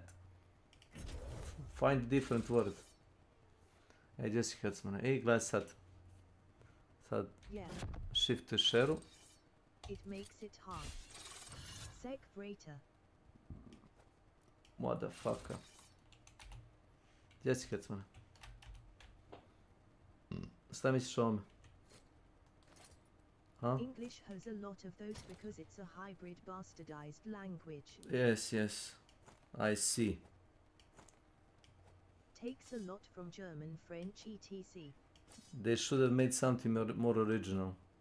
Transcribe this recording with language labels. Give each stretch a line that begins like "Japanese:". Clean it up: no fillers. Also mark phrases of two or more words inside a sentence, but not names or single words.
English: Find a different word. Hey Jessica,
Serbian: gledaj sad.
English: Shift to share. It makes it hard. Sec Vrater. Motherfucker.
Serbian: Gdje si Kecmane? Šta misliš o ovome? Huh?
English: English has a lot of those because it's a hybrid bastardized language. Yes. I see. Takes a lot from German, French, etc. They should have made something more original.